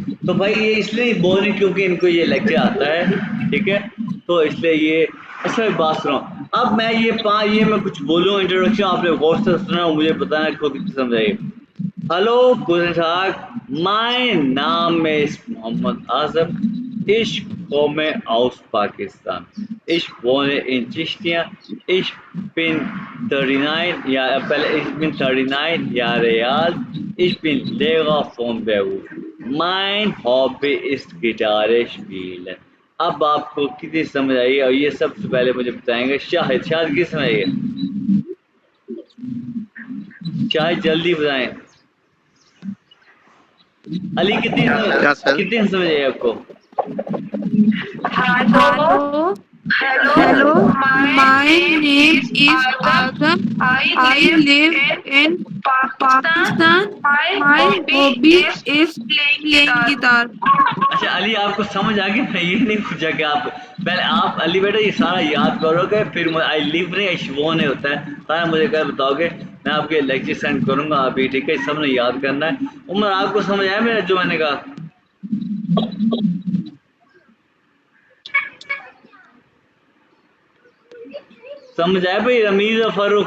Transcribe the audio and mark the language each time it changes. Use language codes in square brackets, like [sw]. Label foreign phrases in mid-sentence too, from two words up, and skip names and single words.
[hi] तो भाई ये इसलिए बोल रही क्योंकि इनको ये लेक्चर आता है, ठीक है, तो इसलिए ये अच्छा मैं बात सुना। अब मैं ये मैं कुछ बोलूँ इंट्रोडक्शन, आपने गौर से सुना, मुझे बताना को कितनी समझ आई। [en] हेलो [de] guten Tag, [en] my name is Mohammad Azam, [de] ich komme aus Pakistan, ich wohne in Chichtia, ich bin 39 Jahre, ich bin 39 Jahre alt, ich bin Lehrer vom Beruf, mein Hobby ist Gitarre spielen। [hi] अब आपको कितनी समझ आई, और ये सबसे पहले मुझे बताएंगे शाहिद की समझ आई है? चाहे जल्दी बताएं। अली क्या सर? कितनी समझ आई आपको? [en] Hello, my name is Agam. I live in Pakistan. My hobby is playing guitar. [hi] अच्छा अली, आपको समझ आ गया? मैं ये नहीं पूछा कि आप पहले आप अली बेटा ये सारा याद करोगे, फिर [en] I live [hi] नहीं वो नहीं होता है, सारा मुझे क्या बताओगे, मैं आपके लेक्चर सेंड करूंगा अभी, ठीक है? सबने याद करना है। उमर आपको समझ आया मेरा जो मैंने कहा? समझ आया भाई रमीज और फारूक?